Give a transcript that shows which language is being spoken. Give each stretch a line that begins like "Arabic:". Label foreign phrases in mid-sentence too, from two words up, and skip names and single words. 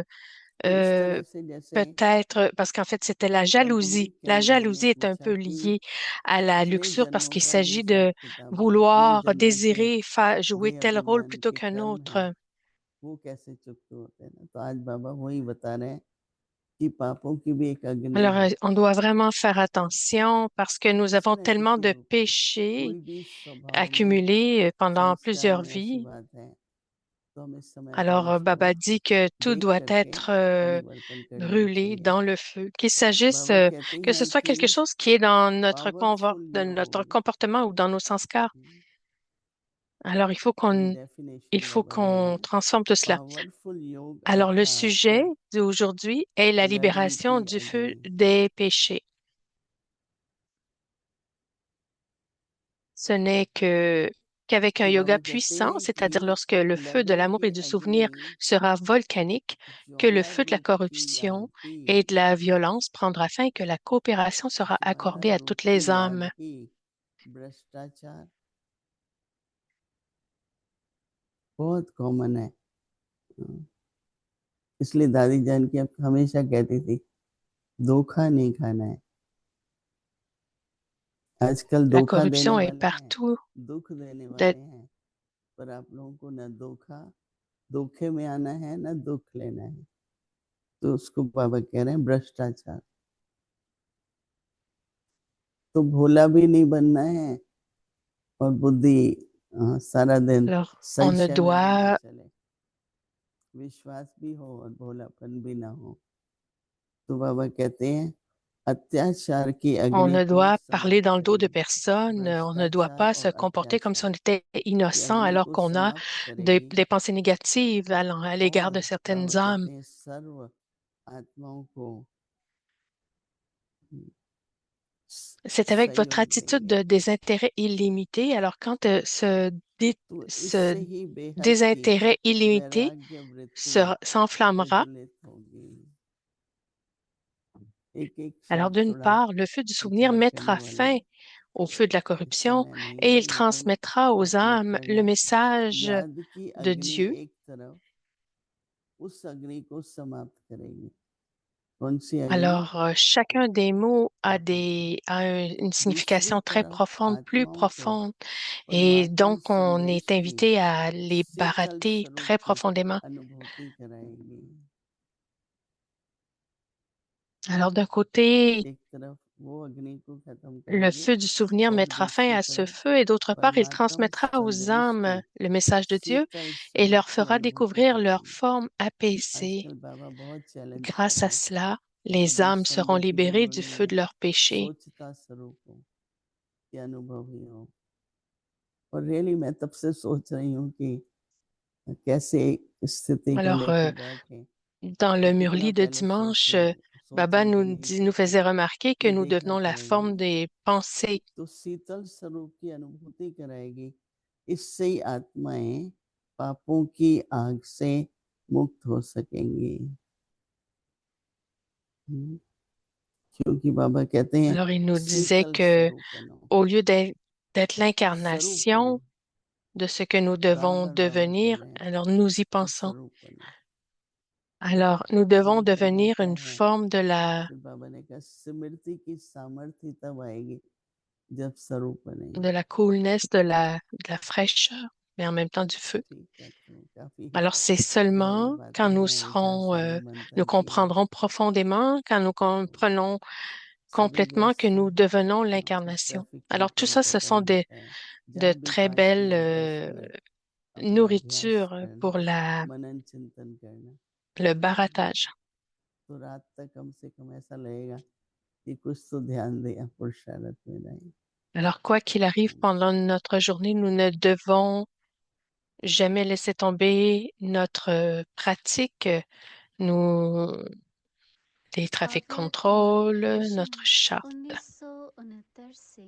Hindi: तो इस euh, तरह से जैसे
French: peut-être parce qu'en fait c'était la
Hindi: कंपनी
French: jalousie.
Hindi: के
French: La
Hindi: अंदर ने
French: jalousie est un
Hindi: पूछा
French: peu
Hindi: कि
French: liée à la
Hindi: कितने
French: luxure parce
Hindi: जन्मों
French: qu'il
Hindi: का ये
French: s'agit
Hindi: हिसाब
French: de
Hindi: किताब है, कितने
French: vouloir,
Hindi: जन्मों के
French: désirer jouer
Hindi: ये
French: tel rôle
Hindi: अभिमान
French: plutôt
Hindi: के
French: qu'un
Hindi: कर्म है,
French: autre.
Hindi: वो कैसे चुकते होते हैं ना। तो आज बाबा वही बता रहे हैं कि पापों की भी एक अग्नि
French: Alors,
Hindi: है।
French: on doit vraiment faire attention parce que nous
Hindi: किसी
French: avons
Hindi: न
French: tellement
Hindi: किसी
French: de
Hindi: रूप में
French: péchés
Hindi: कोई भी स्वभाव में
French: accumulés pendant
Hindi: संस्कार
French: plusieurs
Hindi: में ऐसी
French: vies.
Hindi: बात है, तो हम इस समय अपने
French: Alors,
Hindi: उसको
French: Baba dit que tout
Hindi: देख
French: doit
Hindi: करके
French: être
Hindi: परिवर्तन कर लेना
French: brûlé
Hindi: चाहिए।
French: dans le feu, qu'il s'agisse
Hindi: बाबा कहती
French: que ce
Hindi: हैं
French: soit
Hindi: कि
French: quelque chose qui est dans
Hindi: पावरफुल
French: de notre
Hindi: योग,
French: comportement ou dans nos sanskars. Alors,
Hindi: ये
French: il
Hindi: डेफिनेशन
French: faut
Hindi: बाबा दे रहे
French: qu'on
Hindi: हैं।
French: transforme tout cela.
Hindi: पावरफुल योग
French: Alors, le sujet
Hindi: अर्थात
French: d'aujourd'hui est la
Hindi: लगन
French: libération
Hindi: की
French: du feu
Hindi: अग्नि।
French: des péchés. Ce n'est qu'avec un
Hindi: तो
French: yoga
Hindi: बाबा कहते
French: puissant,
Hindi: हैं
French: c'est-à-dire
Hindi: कि
French: lorsque le feu de
Hindi: लगन
French: l'amour et
Hindi: की
French: du souvenir
Hindi: अग्नि
French: sera volcanique, que le
Hindi: ज्वाला
French: feu de la
Hindi: रूप की
French: corruption
Hindi: आरती,
French: et de la violence prendra fin et que la coopération sera
Hindi: ज्वाला
French: accordée à
Hindi: रूप
French: toutes
Hindi: की
French: les âmes.
Hindi: आरती, भ्रष्टाचार बहुत कॉमन है। इसलिए दादी जान की अब हमेशा कहती थी धोखा नहीं खाना है। आजकल
French: La
Hindi: धोखा देने
French: corruption est
Hindi: वाले हैं,
French: partout.
Hindi: दुख देने
French: De-
Hindi: वाले हैं, पर आप लोगों को न धोखा धोखे में आना है न दुख लेना है। तो उसको बाबा कह रहे हैं भ्रष्टाचार। तो भोला भी नहीं बनना है और बुद्धि सारा दिन
French: Alors, on ne
Hindi: संशय में भी ना
French: doit,
Hindi: चले, विश्वास भी हो और भोलापन भी ना हो। तो बाबा कहते हैं अत्याचार की
French: on
Hindi: अग्नि
French: ne
Hindi: को
French: doit parler
Hindi: समाप्त
French: dans le dos de
Hindi: करेगी।
French: personne. On ne doit
Hindi: भ्रष्टाचार
French: pas se
Hindi: और
French: comporter comme si on
Hindi: अत्याचार
French: était
Hindi: की
French: innocent
Hindi: अग्नि
French: alors
Hindi: को
French: qu'on a
Hindi: समाप्त करेगी,
French: des pensées négatives à l'égard de
Hindi: और बाबा
French: certaines âmes.
Hindi: कहते हैं सर्व आत्माओं को
French: C'est avec votre
Hindi: सहयोग
French: attitude
Hindi: देंगे।
French: de désintérêt illimité. Alors, quand
Hindi: तो
French: ce
Hindi: इससे ही बेहद की
French: désintérêt illimité
Hindi: वैराग्य वृत्ति
French: s'enflammera,
Hindi: प्रज्वलित होगी। एक एक
French: alors
Hindi: शब्द
French: d'une
Hindi: थोड़ा
French: part, le feu du souvenir
Hindi: विचार करने
French: mettra
Hindi: वाला
French: fin
Hindi: है।
French: au feu de la
Hindi: इस
French: corruption
Hindi: समय नहीं
French: et
Hindi: है,
French: il
Hindi: लेकिन
French: transmettra aux
Hindi: उपयोग
French: âmes le
Hindi: करना।
French: message
Hindi: याद की
French: de
Hindi: अग्नि
French: Dieu.
Hindi: एक तरफ उस अग्नि को समाप्त करेगी। कौन सी अग्नि?
French: Alors, chacun des mots a une
Hindi: दूसरी
French: signification très
Hindi: तरफ
French: profonde, plus
Hindi: आत्माओं को
French: profonde. Et
Hindi: परमात्मा
French: donc, on
Hindi: संदेश
French: est
Hindi: की
French: invité à les
Hindi: शीतल
French: barater
Hindi: स्वरूप
French: très
Hindi: की
French: profondément.
Hindi: अनुभूति कराएगी।
French: Alors, d'un côté,
Hindi: एक तरफ वो अग्नि को खत्म
French: le
Hindi: करेंगे
French: feu du souvenir
Hindi: और
French: mettra fin
Hindi: दूसरी
French: à ce
Hindi: तरफ
French: feu et d'autre part, il
Hindi: परमात्मा
French: transmettra aux
Hindi: संदेश की
French: âmes le message de Dieu
Hindi: शीतल
French: et
Hindi: स्वरूप
French: leur
Hindi: की
French: fera
Hindi: अनुभूति
French: découvrir leur
Hindi: कराएंगे।
French: forme apaisée.
Hindi: आजकल बाबा बहुत चैलेंज कर
French: Grâce
Hindi: रहे
French: à
Hindi: हैं
French: cela,
Hindi: कि
French: les
Hindi: जो
French: âmes seront
Hindi: संगति में
French: libérées du
Hindi: जुड़ी
French: feu
Hindi: हैं
French: de leurs péchés.
Hindi: सोचता स्वरूप हो, ये अनुभवी हो। और रियली मैं तब से सोच रही हूँ कि कैसे स्थिति को
French: Alors,
Hindi: लेके बैठे।
French: dans le
Hindi: कितना
French: Murli de
Hindi: पहले
French: dimanche,
Hindi: सोचा
French: Baba
Hindi: भी
French: nous
Hindi: नहीं
French: nous
Hindi: सकते,
French: faisait remarquer que
Hindi: ये
French: nous
Hindi: देखना
French: devenons la
Hindi: पड़ेगा।
French: forme des pensées.
Hindi: तो शीतल स्वरूप की अनुभूति कराएगी। इससे ही आत्माएं पापों की आग से मुक्त हो सकेंगी। क्योंकि बाबा कहते हैं
French: Alors, il nous disait
Hindi: शीतल
French: que
Hindi: स्वरूप बनो।
French: au lieu d'être
Hindi: स्वरूप बनो,
French: l'incarnation de ce que nous
Hindi: बार
French: devons
Hindi: बार बाबा कह
French: devenir,
Hindi: रहे हैं
French: alors nous y
Hindi: कि
French: pensons.
Hindi: स्वरूप बनो।
French: Alors, nous devons
Hindi: स्वरूप बनना
French: devenir
Hindi: क्या
French: une
Hindi: है?
French: forme de
Hindi: फिर बाबा ने कहा स्मृति की सामर्थ्य तब आएगी जब स्वरूप बनेंगे।
French: la coolness, de la fraîcheur, mais en même temps du feu.
Hindi: ठीक है, तो काफी
French: Alors, c'est
Hindi: गहरी
French: seulement quand
Hindi: बातें
French: nous
Hindi: हैं, विचार
French: serons,
Hindi: सागर मंथन
French: nous
Hindi: की है।
French: comprendrons profondément, quand nous comprenons
Hindi: सभी
French: complètement que
Hindi: व्यस्त
French: nous
Hindi: हैं
French: devenons
Hindi: क्योंकि
French: l'incarnation.
Hindi: ट्रैफिक
French: Alors, tout
Hindi: कंट्रोल
French: ça,
Hindi: का
French: ce sont
Hindi: टाइम होता है।
French: de
Hindi: जहाँ भी
French: très
Hindi: 5
French: belles
Hindi: मिनट 10 मिनट अपना अभ्यास
French: nourritures
Hindi: करना,
French: pour
Hindi: मनन चिंतन करना,
French: le barattage.
Hindi: तो रात तक कम से कम ऐसा लगेगा कि कुछ तो ध्यान दिया, पुरुषारत में नहीं।
French: Alors, quoi qu'il arrive pendant notre journée, nous ne devons jamais laisser tomber notre pratique, nous, les trafic
Hindi: अवध
French: control, notre
Hindi: महापुरुषों
French: charte,
Hindi: 1969 से